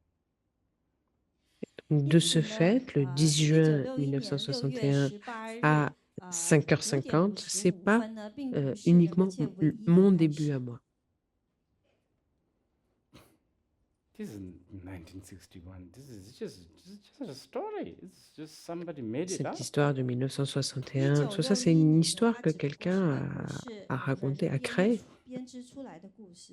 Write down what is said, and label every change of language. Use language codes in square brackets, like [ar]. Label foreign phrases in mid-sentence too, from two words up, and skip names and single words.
[fr] De ce fait, le 10 juin 1961 à 5h50, c'est pas uniquement mon début à moi. [en] This is 1961. This is just a story. It's just somebody made it up. [fr] Cette histoire de 1961, tout ça, c'est une histoire que quelqu'un a racontée, a créée, [zh] 编织出来的故事。